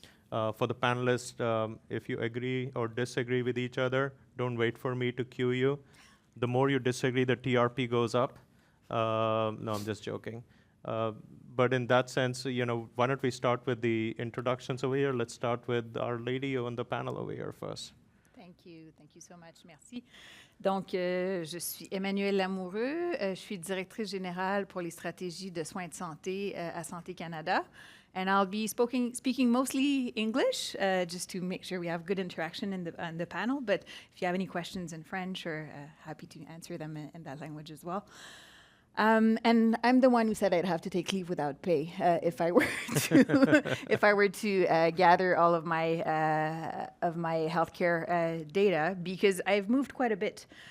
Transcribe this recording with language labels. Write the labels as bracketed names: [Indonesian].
[English] For the panelists, if you agree or disagree with each other, don't wait for me to cue you. The more you disagree, the TRP goes up. No, I'm just joking. But in that sense, why don't we start with the introductions over here? Let's start with our lady on the panel over here first. Thank you so much, merci. [French] Donc, je suis Emmanuelle Lamoureux, je suis directrice générale pour les stratégies de soins de santé à Santé Canada. [English] And I'll be speaking mostly English, just to make sure we have good interaction in the panel. But if you have any questions in French, we're happy to answer them in that language as well. And I'm the one who said I'd have to take leave without pay if I were to gather all of my healthcare data, because I've moved quite a bit.